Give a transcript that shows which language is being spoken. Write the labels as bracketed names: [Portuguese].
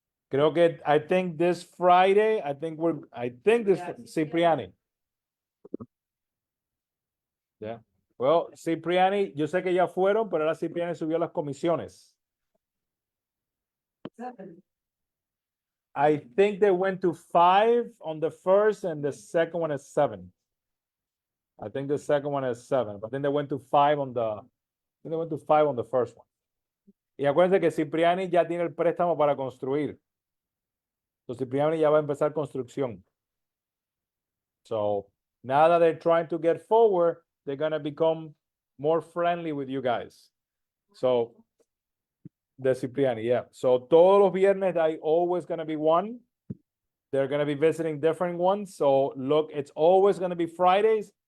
[Spanish] Creo que, [English] I think this Friday, I think this Cipriani. Yeah. [Spanish] Well, Cipriani, yo sé que ya fueron, pero ahora Cipriani subió las comisiones. [English] I think they went to 5 on the first and the second one is 7. I think the second one is 7, but then they went to 5 on the first one. [Spanish] Y acuérdense que Cipriani ya tiene el préstamo para construir. So Cipriani ya va a empezar construcción. [English] So now that they're trying to get forward, they're gonna become more friendly with you guys. So the Cipriani, yeah. So [Spanish] todos los viernes hay [English] always gonna be one. They're gonna be visiting different ones. So look, it's always gonna be Fridays.